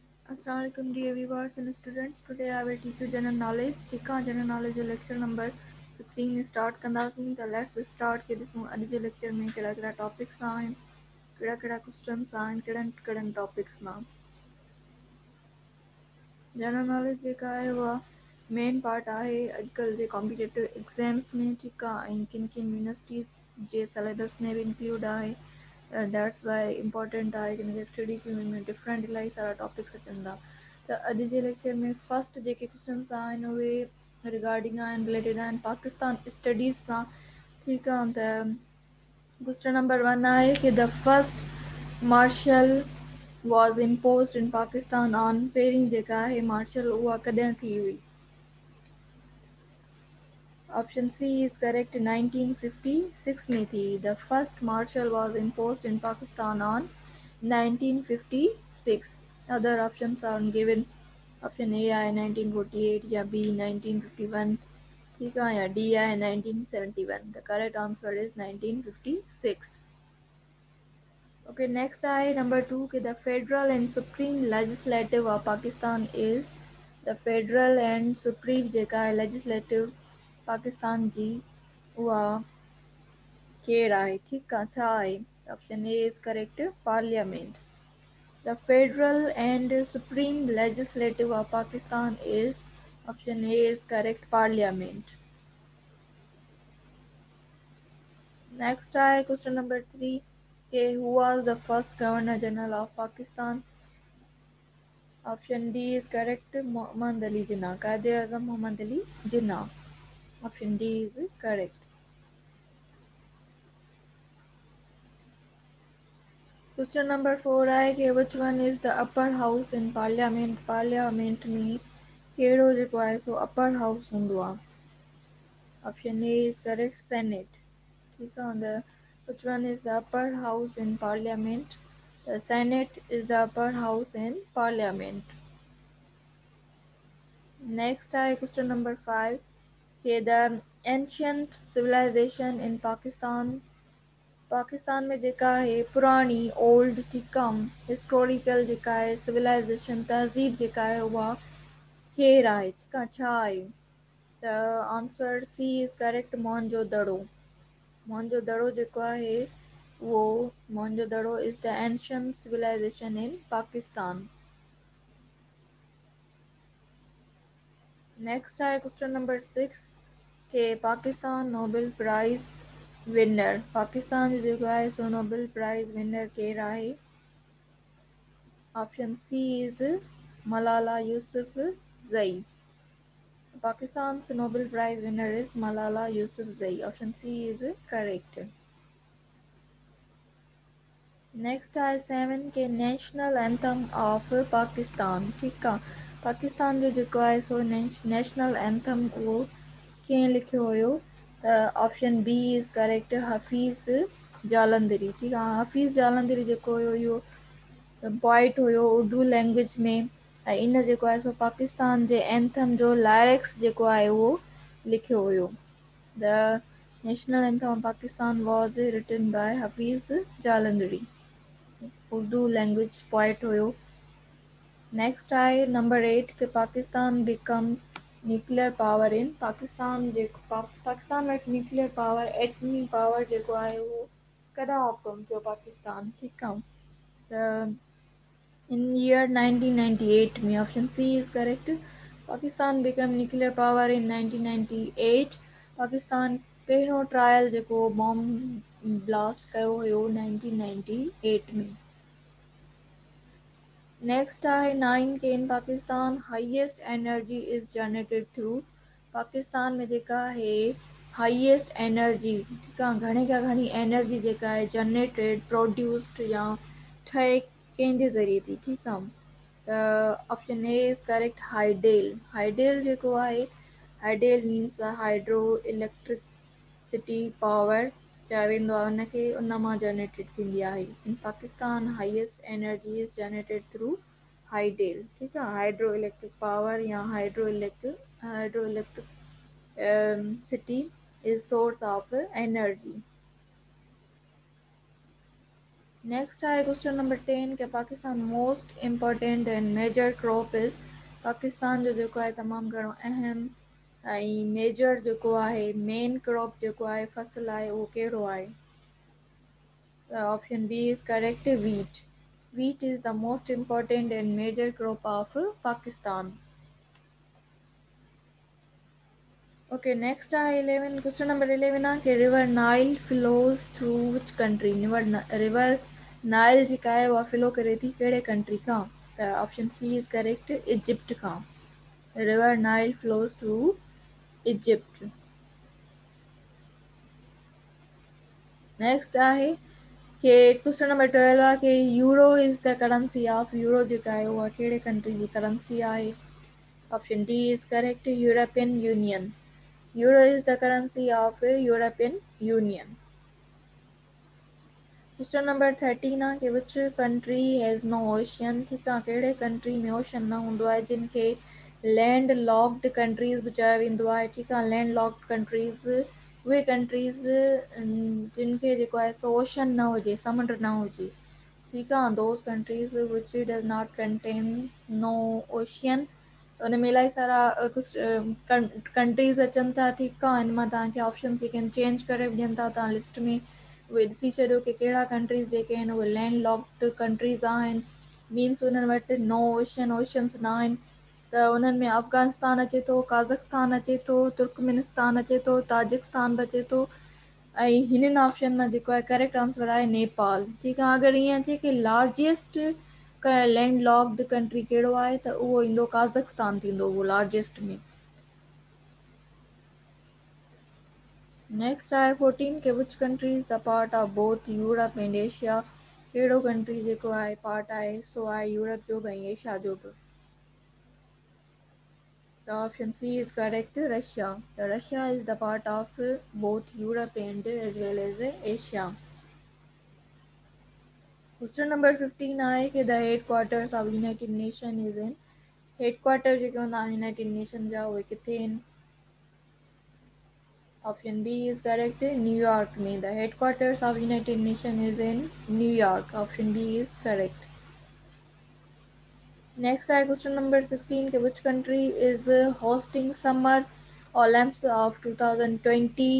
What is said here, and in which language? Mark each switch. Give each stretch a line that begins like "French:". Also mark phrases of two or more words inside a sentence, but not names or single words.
English: Assalamualaikum dear viewers and students. Today I will teach you general knowledge.
Sindhi: Shikha
English: general knowledge lecture number 16 start
Sindhi: कंदासीं त
English: let's start
Sindhi: के ॾिसूं अॼु जे lecture में कहिड़ा कहिड़ा topics आहिनि, कहिड़ा कहिड़ा questions आहिनि, कहिड़नि कहिड़नि topics मां।
English: general knowledge
Sindhi: जेका आहे उहा
English: main part
Sindhi: आहे अॼुकल्ह जे
English: competitive exams
Sindhi: में, ठीकु आहे, ऐं किन किन यूनिवर्सिटीज़ जे सिलेबस में बि इंक्लूड आहे।
English: that's why important
Sindhi: आहे कि हिनखे स्टडी कयूं। हिन में डिफरेंट इलाही सारा टॉपिक्स अचनि था। त अॼु जे लेक्चर में फस्ट जेके क्वेश्चन्स आहिनि उहे रिगार्डिंग आहिनि, रिलेटेड आहिनि पाकिस्तान स्टडीज़ सां। ठीकु आहे, त
English: question number 1
Sindhi: आहे कि
English: The first martial was imposed in Pakistan on,
Sindhi: पहिरीं जेका आहे मार्शल उहा कॾहिं थी हुई।
English: Option C is correct, 1956
Sindhi: में थी।
English: The first martial was imposed in Pakistan on 1956. Other options are given. option A
Sindhi: आहे 1948 या बी 1951,
Urdu: ठीक है,
Sindhi: या डी आहे 1971।
English: The correct answer is 1956. Okay, next आहे नंबर 2 कि The federal and supreme legislative of Pakistan is. The federal and supreme
Sindhi: जेका आहे लेजिस्लेटिव पाकिस्तान जी उहा केरु आहे, ठीकु आहे, छा आहे।
English: Option A is correct, Parliament. The Federal and Supreme Legislative of Pakistan is, option A is correct, Parliament. Next है question number 3 कि who was the first Governor General of Pakistan? Option D is correct, Muhammad Ali Jinnah, Quaid-e-Azam Muhammad Ali Jinnah. Option D is correct. Question number 4 है कि which one is the upper house in Parliament?
Sindhi: Parliament में कहिड़ो जेको आहे सो
English: upper house
Sindhi: हूंदो आहे।
English: Option A is correct, Senate.
Urdu: ठीक है,
English: the which one is the upper house in Parliament? The Senate is the upper house in Parliament. Next है question number 5 कि the ancient civilization in Pakistan,
Sindhi: पाकिस्तान में जेका है पुरानी ओल्ड,
Urdu: ठीक है,
Sindhi: हिस्टोरिकल जेका है सिविलाइजेशन तहज़ीब जेका है उहा केरु आहे, ठीक आहे, छा आहे।
English: The answer C is correct, मोहनजोदड़ो। मोहनजोदड़ो
Sindhi: जेको आहे वो
English: मोहनजोदड़ो is the ancient civilization in Pakistan. Next है question number 6
Sindhi: कि पाकिस्तान
English: Nobel Prize winner,
Sindhi: पाकिस्तान जो जेको आहे सो
English: Nobel Prize winner
Sindhi: केरु आहे।
English: Option C is Malala Yousafzai. Pakistan's Nobel Prize winner is Malala Yousafzai. Option C is correct. नेक्स्ट आहे 7 के National Anthem of Pakistan,
Sindhi: ठीकु आहे, पाकिस्तान जो जेको आहे सो
English: national anthem
Sindhi: उहो कंहिं लिखियो हुयो।
English: त option B is correct, हफ़ीज़ जालंधरी।
Sindhi: ठीकु आहे, हफ़ीज़ जालंधरी जेको हुयो इहो पोइट हुयो
English: Urdu language
Sindhi: में, ऐं इन जेको आहे सो पाकिस्तान जे एंथम जो लाइरिक्स जेको आहे उहो लिखियो हुयो।
English: The National Anthem of Pakistan was written by Hafeez Jalandhari, Urdu language poet हुयो।
Sindhi: नेक्स्ट आहे नंबर 8 कि
English: Pakistan become nuclear power in,
Sindhi: पाकिस्तान जेको पाकिस्तान वटि
English: nuclear power
Sindhi: एटमी पावर जेको आहे उहो कॾहिं ऑपकम थियो पाकिस्तान, ठीकु आहे, त
English: in year
Sindhi: 1998 में।
English: Option C is correct, Pakistan become nuclear power in 1998.
Sindhi: पाकिस्तान पहिरियों ट्रायल जेको
English: bomb blast
Sindhi: कयो हुयो 1998 में। नेक्स्ट आहे 9 के
English: In Pakistan highest energy is generated through,
Sindhi: पाकिस्तान में जेका आहे
English: highest energy,
Sindhi: ठीकु आहे, घणे खां घणी एनर्जी जेका आहे
English: generated produced
Sindhi: या ठहे कंहिंजे ज़रिए थी, ठीकु आहे, त
English: option A is correct, hydel.
Sindhi: हाइडेल जेको आहे,
English: hydel means hydro electricity power
Sindhi: चयो वेंदो आहे हुनखे, उन मां जनरेटेड थींदी आहे।
English: In Pakistan highest energy is generated through hydel,
Sindhi: ठीकु आहे,
English: Hydro electric power or hydro electric city is source of energy. नेक्स्ट आहे question number 10 के Pakistan most important and major crop is.
Sindhi: पाकिस्तान जो जेको आहे तमामु घणो अहम ऐं मेजर जेको आहे
English: main crop
Sindhi: जेको आहे फसल आहे उहो कहिड़ो आहे?
English: Option B is correct, wheat. Wheat is the most important and major crop of Pakistan. Okay, next are 11. Question number 11
Sindhi: आहे कि
English: river Nile flows through which country?
Sindhi: river Nile जेका आहे उहा फ्लो करे थी कहिड़े कंट्री खां?
English: त Option C is correct, Egypt खां। river Nile flows through Egypt. नेक्स्ट
Sindhi: आहे कि
English: question number 12
Sindhi: आहे कि
English: Euro is the currency of.
Sindhi: यूरो जेका आहे उहा कहिड़े कंट्री जी करेंसी आहे?
English: Option D is correct, European Union. Euro is the currency of European Union. Question number 13
Sindhi: आहे कि
English: which country has no ocean?
Sindhi: ठीक आहे, कहिड़े कंट्री में ओशन न हूंदो आहे जिनखे
English: land locked countries
Sindhi: बि चयो वेंदो आहे। ठीकु आहे,
English: land locked countries
Sindhi: उहे कंट्रीज़ जिनखे जेको आहे त ओशन न हुजे, समुंड न हुजे। ठीकु आहे,
English: those countries which does not contain no ocean।
Sindhi: उन में इलाही सारा कुझु कंट्रीज़ अचनि था। ठीकु आहे, हिन मां तव्हांखे ऑप्शन जेके आहिनि चेंज करे बि ॾियनि था, तव्हां लिस्ट में उहे ॾिसी छॾियो कि कहिड़ा कंट्रीज़ जेके आहिनि उहे
English: land locked countries
Sindhi: आहिनि, मीन्स उन्हनि वटि
English: no oceans
Sindhi: न आहिनि। त उन्हनि में अफ़गानिस्तान अचे थो, काज़ाख़स्तान अचे थो, तुर्कमेनिस्तान अचे थो, ताजिकिस्तान बि अचे थो ऐं हिननि ऑप्शन मां जेको आहे
English: correct answer
Sindhi: आहे नेपाल। ठीकु आहे, अगरि ईअं अचे कि
English: largest land locked country
Sindhi: कहिड़ो आहे त उहो ईंदो काज़ाख़स्तान थींदो उहो लार्जेस्ट में।
English: नेक्स्ट आहे 14 कि Which country is the part of both Europe and Asia.
Sindhi: कहिड़ो कंट्री जेको आहे पार्ट आहे सो आहे यूरोप जो बि ऐं एशिया जो बि?
English: The option C is correct, Russia. The Russia is the part of both Europe and as well as Asia. Question number 15
Sindhi: आहे कि
English: the headquarters of United Nations is in।
Sindhi: हेडक्वार्टर जेके हूंदा आहिनि यूनाइटेड नेशन जा उहे किथे आहिनि?
English: Option B is correct, न्यूयॉर्क में। The headquarters of United Nation is in New York. Option B is correct. नेक्स्ट आहे question number 16 कि Which country is hosting Summer Olympics of 2020.